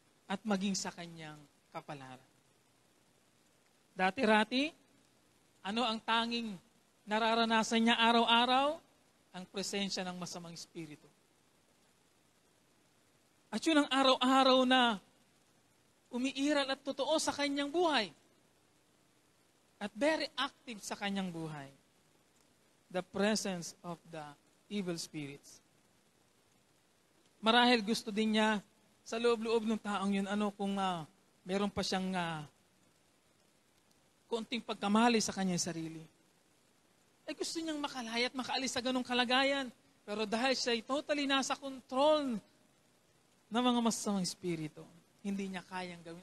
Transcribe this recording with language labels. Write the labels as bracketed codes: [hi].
[tl] At maging sa kanyang kapalaran. Dati-rati, ano ang tanging nararanasan niya araw-araw? Ang presensya ng masamang espiritu. At yun ang araw-araw na umiiral at totoo sa kanyang buhay. At very active sa kanyang buhay. [en] The presence of the evil spirits. [tl] Marahil gusto din niya sa loob-loob ng taong yun, kung meron pa siyang konting pagkamali sa kanyang sarili. Ay gusto niyang makalaya at makaalis sa ganong kalagayan. Pero dahil siya ay totally nasa control ng mga masamang espiritu, hindi niya kayang gawin.